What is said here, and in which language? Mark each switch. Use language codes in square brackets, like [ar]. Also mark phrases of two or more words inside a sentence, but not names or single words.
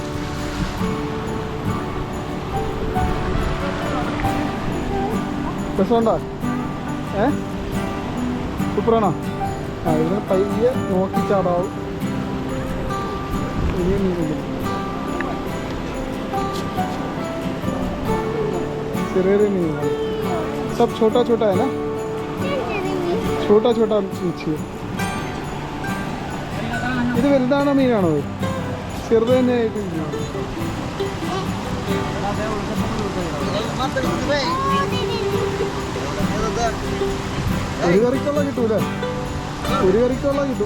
[ml] രസമുണ്ടോ? സൂപ്പറാണോ? ആ ഇവിടെ പയ്യെ നോക്കി ചാടാവും. വലിയ മീനുണ്ട്, ചെറിയ ചെറിയ മീനുകൾ. [hi] सब छोटा छोटा है ना, छोटा छोटा मच्छी. [ml] ഇത് വലുതാണോ മീനാണോ? ചെറുത് തന്നെ ആയിട്ട് ഒരു കറിക്കുള്ള കിട്ടൂല, ഒരു കറിക്കുള്ള കിട്ടും.